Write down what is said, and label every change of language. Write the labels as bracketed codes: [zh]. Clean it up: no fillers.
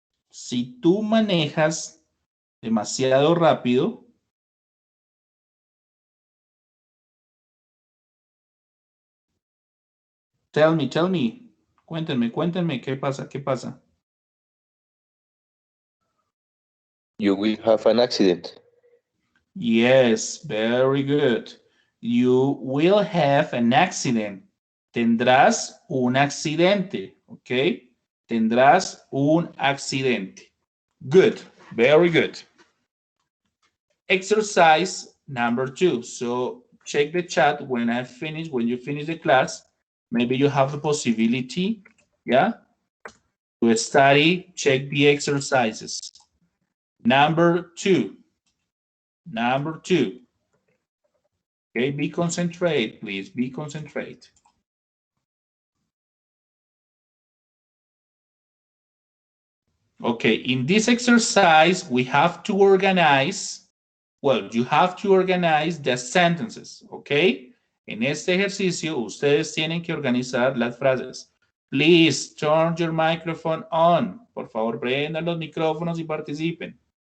[es] Si tú manejas demasiado rápido, [en] tell me. [es] Cuéntenme, ¿qué pasa? [en] You will have an accident. Yes, very good. You will have an accident. [es] Tendrás un accidente, ¿ok? Tendrás un accidente. [en] Good, very good. Exercise number 2. So check the chat when you finish the class. Maybe you have the possibility, yeah, to study, check the exercises. Number two. Number two. Okay, be concentrate, please. Be concentrate. Okay, in this exercise, we have to organize, well, you have to organize the sentences, okay? [es] En este ejercicio, ustedes tienen que organizar las frases. [en] Please turn your microphone on. [es] Por favor, prendan los micrófonos y participen.